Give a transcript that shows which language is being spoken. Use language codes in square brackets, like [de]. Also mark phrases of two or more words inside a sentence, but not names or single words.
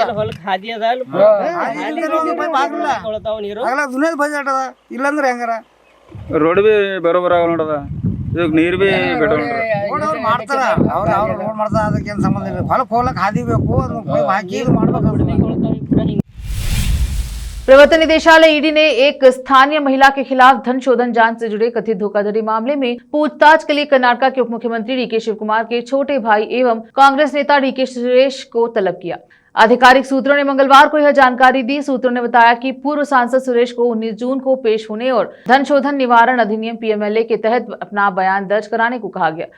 [kn] ಎಲ್ಲ ಹೊಲಕ್ಕೆ ಹಾದಿ ಅದ ಅಲ್ಲಿ ತೊಳ್ತಾವ ನೀರು. ಆಗಲ್ಲ ದುನಿಯಾದ ಬಜೆಟ್ ಅದ, ಇಲ್ಲಂದ್ರೆ ಹೆಂಗಾರ ರೋಡ್ ಬಿ ಬರೋಬರ ಆಗ ನೋಡದ, ಈಗ ನೀರ್ ಬಿ ಬೇಡ ಅವ್ರು ಮಾಡ್ತಾರ, ಅವ್ರು ರೋಡ್ ಮಾಡ್ತಾರ, ಅದಕ್ಕೆ ಏನು ಸಂಬಂಧ ಇಲ್ಲ. ಹೊಲಕ್ಕೆ ಹೋಗ್ಲಕ್ಕೆ ಹಾದಿ ಬೇಕು, ಅದನ್ನ ಪೈಪ್ ಹಾಕಿ ಇದು ಮಾಡ್ಬೇಕು. [hi] प्रवर्तन निदेशालय ईडी ने एक स्थानीय महिला के खिलाफ धन शोधन जांच से जुड़े कथित धोखाधड़ी मामले में पूछताछ के लिए कर्नाटक के उप मुख्यमंत्री डीके शिवकुमार के छोटे भाई एवं कांग्रेस नेता डीके सुरेश को तलब किया। आधिकारिक सूत्रों ने मंगलवार को यह जानकारी दी। सूत्रों ने बताया कि पूर्व सांसद सुरेश को 19 जून को पेश होने और धन शोधन निवारण अधिनियम पीएमएलए के तहत अपना बयान दर्ज कराने को कहा गया।